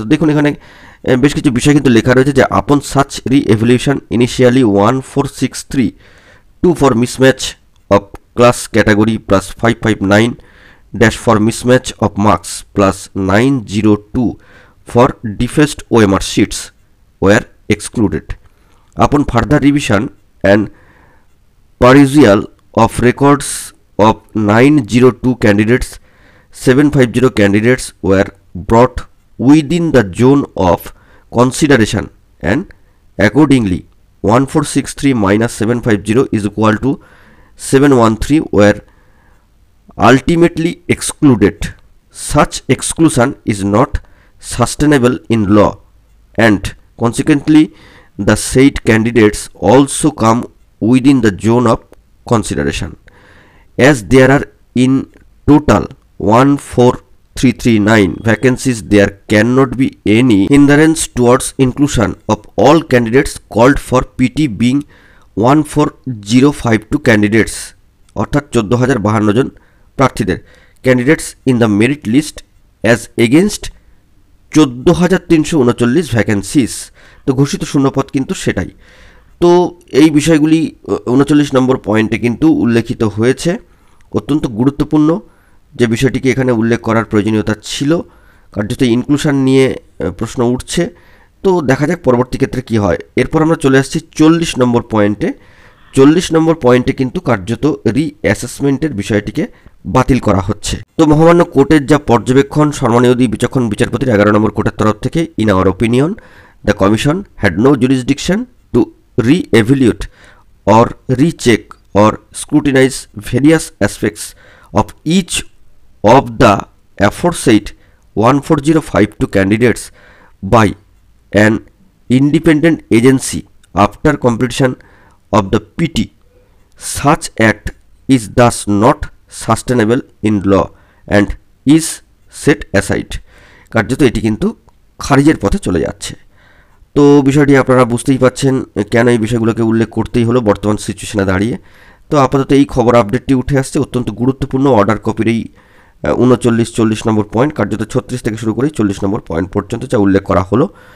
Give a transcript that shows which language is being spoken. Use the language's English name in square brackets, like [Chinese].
[Bangla] তো দেখুন, এখানে বেশ কিছু বিষয় কিন্তু লেখা রয়েছে যে [English] Upon such re-evaluation initially 1463-2 for mismatch of class category plus 559 for mismatch of marks plus 902 for defaced OMR sheets were excluded. Upon further revision and perusal of records of 902 candidates, 750 candidates were brought within the zone of consideration and accordingly 1463 minus 750 is equal to 713 were ultimately excluded. Such exclusion is not sustainable in law and consequently the said candidates also come within the zone of consideration. As there are in total 14,339 vacancies, there cannot be any hindrance towards inclusion of all candidates called for PT being 14,052 candidates [Bangla] অর্থাৎ 14,052 জন প্রার্থীদের [English] Candidates in the merit list as against 14,339 vacancies. [Bangla] তো ঘোষিত শূন্যপদ কিন্তু সেটাই। তো এই বিষয়গুলি 39 নম্বর পয়েন্টে কিন্তু উল্লেখিত হয়েছে। অত্যন্ত গুরুত্বপূর্ণ যে বিষয়টিকে এখানে উল্লেখ করার প্রয়োজনীয়তা ছিল, কার্যত ইনক্লুশন নিয়ে প্রশ্ন উঠছে। তো দেখা যাক পরবর্তী ক্ষেত্রে কী হয়। এরপর আমরা চলে আসছি 40 নম্বর পয়েন্টে। 40 নম্বর পয়েন্টে কিন্তু কার্যত রিঅ্যাসেসমেন্টের বিষয়টিকে বাতিল করা হচ্ছে। তো মহামান্য কোর্টের যা পর্যবেক্ষণ, সম্মানীয় বিচক্ষণ বিচারপতির 11 নম্বর কোর্টের তরফ থেকে, [English] In our opinion the commission had no jurisdiction to re-evaluate or recheck or scrutinize various aspects of each of the aforesaid 1405 candidates by an independent agency after completion of the PT. Such act is thus not sustainable in law and is set aside. [Bangla] কার্যত এটি কিন্তু খারিজের পথে চলে যাচ্ছে। তো বিষয়টি আপনারা বুঝতেই পাচ্ছেন কেন এই বিষয়গুলোকে উল্লেখ করতেই হলো বর্তমান সিচুয়েশনে দাঁড়িয়ে। তো আপাতত এই খবর আপডেটটি উঠে আসছে, অত্যন্ত গুরুত্বপূর্ণ। অর্ডার কপির এই 39-40 নম্বর পয়েন্ট, কার্যত 36 থেকে শুরু করে 40 নম্বর পয়েন্ট পর্যন্ত যা উল্লেখ করা হলো।